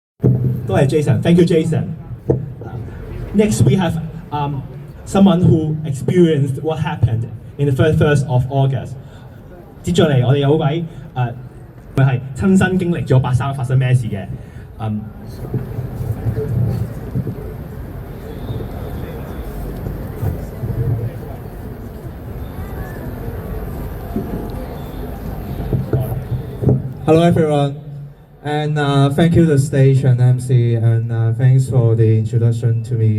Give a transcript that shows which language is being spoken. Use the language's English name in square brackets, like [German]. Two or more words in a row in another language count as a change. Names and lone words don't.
[English] Go ahead, Jason. Thank you, Jason. Next, we have someone who experienced what happened in the first of August. [Cantonese] 接住嚟，我哋有位佢係親身經歷咗8/3發生咩事嘅。 [English] Hello everyone, and thank you the stage and MC, and thanks for the introduction to me.